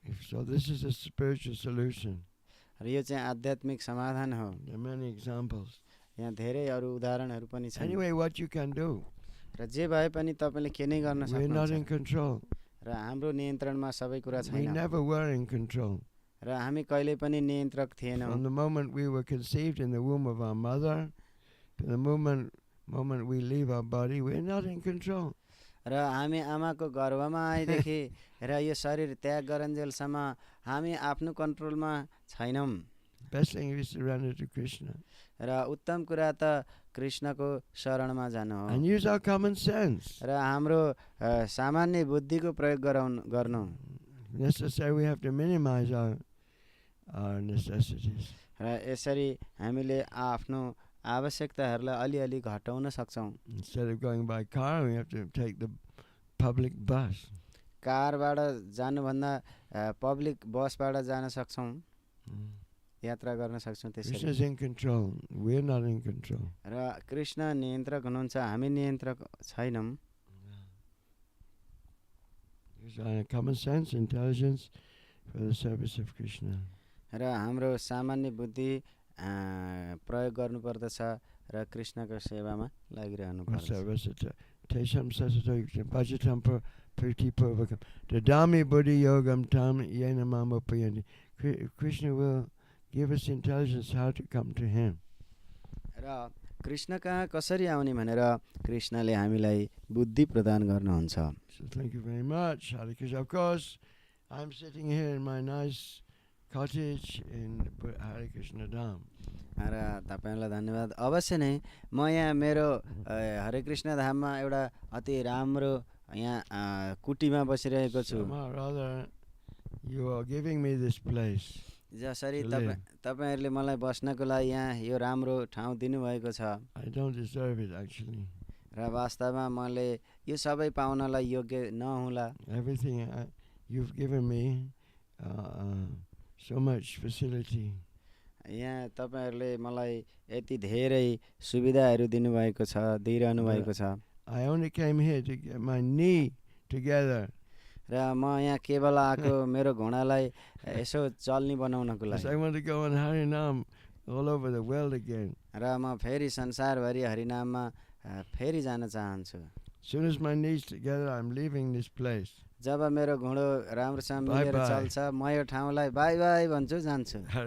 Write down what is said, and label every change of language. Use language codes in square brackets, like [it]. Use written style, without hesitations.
[en] So this is a spiritual solution. [ne] र यो चाहिँ आध्यात्मिक समाधान हो। [en] There are many examples. [ne] यहाँ धेरै अरू उदाहरणहरू पनि छन्। [en] Anyway, what you can do. [ne] र जे भए पनि तपाईले के नै गर्न [en] We're not in [ne] सक्नुहुन्छ। [en] control. [ne] र हाम्रो नियन्त्रणमा सबै कुरा [en] We [ne] छैन। [en] never were in control. [ne] र हामी कहिले पनि नियन्त्रक थिएनौँ। [en] From the moment we were conceived in the womb of our mother to the moment we leave our body, we're not in control. [ne] र हामी आमाको गर्भमा आएदेखि र यो शरीर त्याग गरुन्जेलसम्म हामी आफ्नो कन्ट्रोलमा छैनौँ। [en] Best thing is to surrender to Krishna. [ne] र उत्तम कुरा त कृष्णको शरणमा जानु हो। [en] And use our common sense. [ne] र हाम्रो सामान्य बुद्धिको प्रयोग गर्नु। [en] Necessary, we have to minimize our necessities. [ne] र यसरी हामीले आफ्नो आवश्यकताहरूलाई अलिअलि घटाउन सक्छौँ। [en] Instead of going by car, we have to take the public bus. [ne] कारबाट जानुभन्दा पब्लिक बसबाट जान सक्छौँ, यात्रा गर्न सक्छौँ। [en] Krishna [ne] त्यसरी [en] is in control. We're not in control. [ne] र कृष्ण नियन्त्रक हुनुहुन्छ, हामी नियन्त्रक छैनौँ। [en] Use our common sense, intelligence for the service of Krishna. [ne] र हाम्रो सामान्य बुद्धि प्रयोग गर्नुपर्दछ र कृष्णको सेवामा लागिरहनु पर्छ। [sa] Tesham sasato bhajatam priti purvakam dadami buddhi yogam tam yena mama payanti. [en] Krishna will give us intelligence how to come to him. [ne] र कृष्ण कहाँ कसरी आउने भनेर कृष्णले हामीलाई बुद्धि प्रदान गर्नुहुन्छ। [en] So thank you very much, Hare Krishna. Of course, I'm sitting here in my nice cottage in Hare Krishna Dham. [ne] र तपाईलाई धन्यवाद। अवश्य नै म यहाँ मेरो हरे कृष्ण धाममा एउटा अति राम्रो यहाँ कुटीमा बसिरहेको छु। [en] Rather, you are giving me this place. [ne] जसरी तपाईहरुले मलाई बस्नको लागि यहाँ यो राम्रो ठाउँ दिनुभएको छ। [en] I don't deserve it actually. [ne] र वास्तवमा मैले यो सबै पाउनलाई योग्य नहुला। [en] Everything you've given me, so much facility. [ne] यहाँ तपाईहरुले मलाई यति धेरै सुविधाहरू दिनुभएको छ, दिइरहनु भएको छ। [en] I only came here to get my knee together. [ne] र म यहाँ केवल आएको मेरो घोडालाई यसो चल्नी बनाउनको लागि। [en] I want to go on Harinam all over the world again. [ne] र म फेरि संसारभरि हरिनाममा फेरि जान चाहन्छु। [en] Soon as my knees together, I'm leaving this place. [ne] जब मेरो घोडो राम्रोसँग मिलेर चल्छ म यो ठाउँलाई बाई बाई भन्छु, जान्छु।